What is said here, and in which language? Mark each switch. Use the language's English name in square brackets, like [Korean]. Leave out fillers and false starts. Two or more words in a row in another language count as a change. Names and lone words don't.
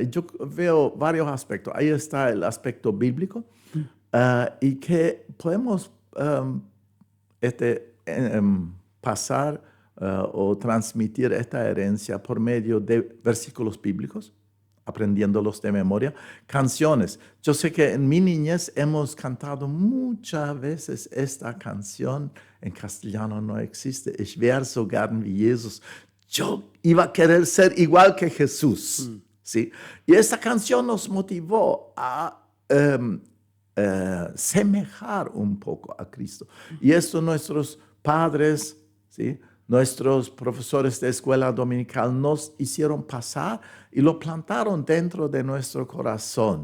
[Spanish] Y yo veo varios aspectos. Ahí está el aspecto bíblico y que podemos pasar o transmitir esta herencia por medio de versículos bíblicos, aprendiéndolos de memoria. Canciones. Yo sé que en mi niñez hemos cantado muchas veces esta canción. En castellano no existe. [German] Ich wär so gern wie Jesus. [Spanish] Yo iba a querer ser igual que Jesús. ¿Sí? Y esta canción nos motivó a semejar un poco a Cristo. Y esto nuestros padres, ¿sí?, nuestros profesores de escuela dominical nos hicieron pasar y lo plantaron dentro de nuestro corazón.